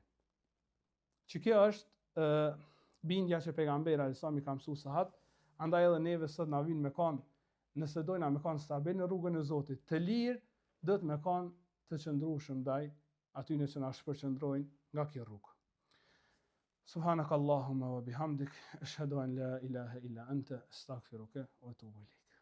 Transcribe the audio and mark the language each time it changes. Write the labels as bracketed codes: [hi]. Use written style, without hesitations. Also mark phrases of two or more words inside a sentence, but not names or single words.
[sq] Që kjo është bindja që pejgamberi alayhis ka mësuar sahat, andaj edhe neve sot na vin me kanë, nëse dojna me kanë stabil në rrugën e Zotit, të lirë, do të me kanë të qëndrueshëm ndaj atyre që na shpërqendrojnë nga kjo rrugë. [ar] سبحانك اللهم وبحمدك، أشهد أن لا إله إلا أنت، أستغفرك وأتوب إليك.